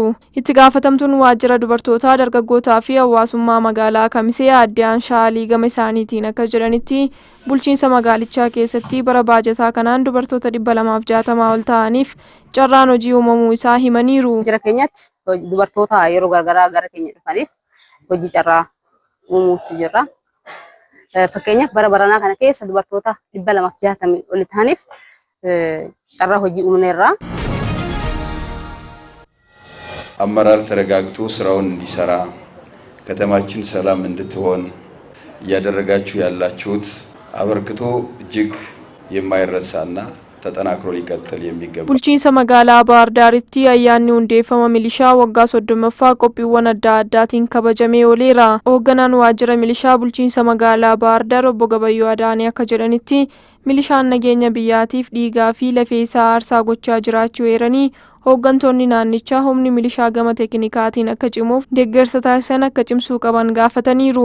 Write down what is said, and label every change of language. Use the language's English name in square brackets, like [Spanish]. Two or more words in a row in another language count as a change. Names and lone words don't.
[Oromo] Itti gaafatamtuun waajjira dubartootaa dargaggootaa fi hawaasummaa magaalaa Kamisee aadde Aanshaalii gama isaaniitiin akka jedhanitti bulchiinsa magaalichaa keessatti bara baajataa kanaan dubartoota 260 ol ta'aniif carraan hojii uumamuu isaa himaniiru. Jira keenyatti dubartoota yeroo garagaraa gara keenya dhufaniif hojii carraa uumuutti jirra. Fakkeenyaaf bara baranaa kana keessa dubartoota 260 ol ta'aniif carraa hojii uumneerra. [Amharic] አመራር ተረጋግቶ ስራውን እንዲሰራ ከተማችን ሰላም እንድትሆን እያደረጋችሁ ያላችሁት አበርክቶ እጅግ የማይረሳና ተጠናክሮ ሊቀጥል የሚገባ [Oromo] Bulchiinsa magaalaa Baahir Daaritti ayyaanni hundeeffama milishaa waggaa 30ffaa qophiiwwan adda addaatiin kabajamee ooleera. Hoogganaan waajjira milishaa bulchiinsa magaalaa Baahir Daar obbo Gabayyoo Adaanee akka jedhanitti milishaan nageenya biyyaatiif dhiigaa fi lafee isaa aarsaa gochaa jiraachuu eeranii hooggantoonni naannichaa humni milishaa gama teeknikaatiin akka cimuuf deeggarsa taasisan akka cimsuu qaban gaafataniiru.